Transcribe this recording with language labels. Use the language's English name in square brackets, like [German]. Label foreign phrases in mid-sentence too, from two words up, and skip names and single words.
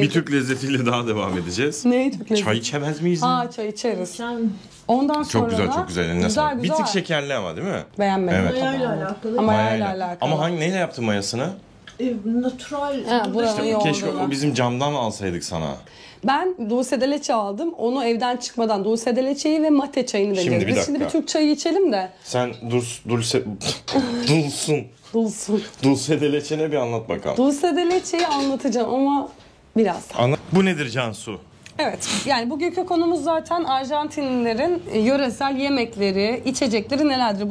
[Turkish] Bir Türk lezzetiyle daha devam edeceğiz. ne Türk lezzeti? Çay içemez miyiz? Çay içeriz. Sen Ondan sonra Çok güzel, da çok güzel. Eline sağlık. Bir tık şekerli ama değil mi? Beğenmedim. Evet. mayayla alakalı. Ama mayayla Mayayla. alakalı. Ama neyle yaptın mayasını? Natural. buranın İşte yoğurdu. Keşke o bizim camdan alsaydık sana. Ben [Spanish] dulce de leche [Turkish] aldım. Onu evden çıkmadan [Spanish] dulce de leche'yi [Turkish] ve mate çayını Şimdi deneyeceğiz. bir Biz şimdi bir dakika. Türk çayı içelim de. Sen [Spanish] dulce de leçene [Turkish] bir anlat bakalım. [Spanish] Dulce de leche'yi [Turkish] anlatacağım ama biraz. Bu nedir Cansu? Evet, yani bugünkü konumuz zaten Arjantinlilerin yöresel yemekleri, içecekleri nelerdir?